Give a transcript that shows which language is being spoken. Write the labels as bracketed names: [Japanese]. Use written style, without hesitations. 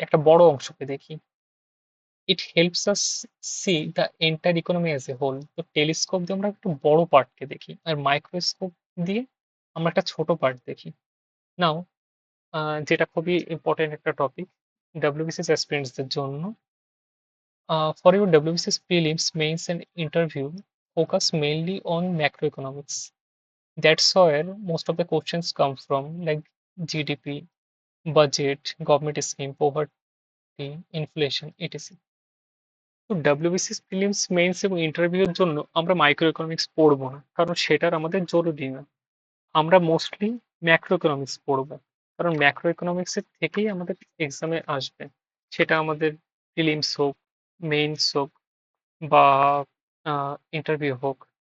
[Bangla] একটা বড় অংশকে দেখি। [English] It helps us see the entire economy as a whole. [Bangla] তো টেলিস্কোপ দিয়ে আমরা একটু বড় পার্টকে দেখি। আর মাইক্রোস্কোপ দিয়ে আমরা একটা ছোট পার্ট দেখি। নাও যেটা খুবই ইম্পোর্টেন্ট একটা টপিক WBCS অ্যাসপিরেন্টসদের জন্য। [English] For your WBCS prelims, mains, and interview, focus mainly on macroeconomics. That's where most of the questions come from, like GDP, budget, government scheme, poverty, inflation, etc. [Bangla] তো WBCS prelims means এবং ইন্টারভিউর জন্য আমরা micro economics পড়বো না, কারণ সেটার আমাদের জরুরি না। আমরা মোস্টলি ম্যাক্রো ইকোনমিক্স পড়বো, কারণ ম্যাক্রো ইকোনমিক্স এর থেকেই আমাদের এক্সামে আসবে। সেটা আমাদের প্রিলিমস হোক, মেইনস হোক, বা ইন্টারভিউ হোক।